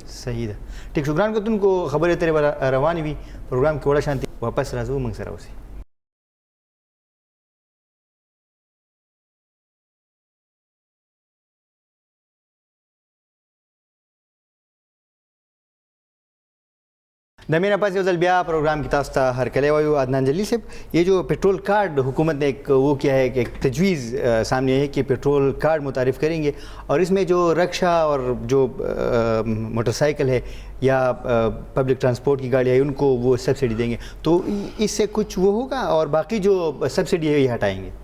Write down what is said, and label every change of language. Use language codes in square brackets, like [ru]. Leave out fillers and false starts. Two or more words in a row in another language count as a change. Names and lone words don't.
[ps] صحیح ده ټیک شو ګران کتونکو خبرې اترې به روانې وي پروګرام کې وړه شانتي واپس راځو موږ سره اوسئ د مینا پاس یو ځل بیا پروگرام کی تاسو ته هرکلی وایو [ur] عدنان جلیل صاحب یہ جو پیٹرول کارڈ حکومت نے ایک وہ کیا ہے کہ ایک تجویز سامنے ہے کہ پیٹرول کارڈ متعارف کریں گے اور اس میں جو رکشا اور جو موٹر سائیکل ہے یا پبلک ٹرانسپورٹ کی گاڑیاں ہیں ان کو وہ سبسڈی دیں گے تو اس سے کچھ وہ ہوگا اور باقی جو سبسڈی ہے یہ ہٹائیں گے